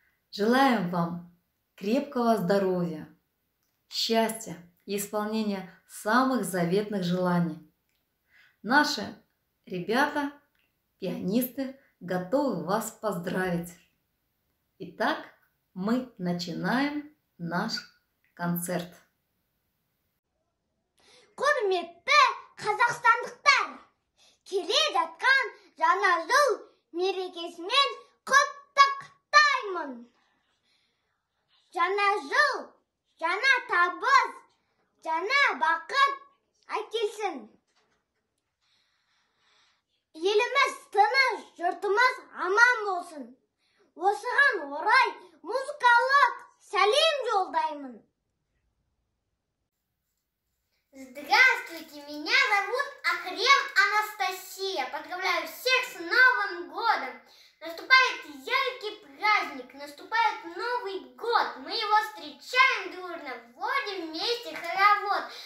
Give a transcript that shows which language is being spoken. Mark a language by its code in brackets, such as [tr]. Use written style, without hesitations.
[ru] Желаем вам крепкого здоровья, счастья и исполнения самых заветных желаний. Наши ребята, пианисты, готовы вас поздравить. Итак, мы начинаем наш концерт. [kk] Құрметті қазақстандықтар, келе жатқан жаңа жыл мерекесімен құттықтаймын. Жаңа жыл, жаңа табыс, жаңа бақыт әкелсін. Еліміз тыныш, жұртымыз аман болсын. Осыған орай музыкалық сәлем жолдаймын. [ru] Здравствуйте, меня зовут Ахрем Анастасия. Поздравляю всех с Новым годом. Наступает яркий праздник, наступает Новый год. Мы его встречаем дружно, вводим вместе хоровод.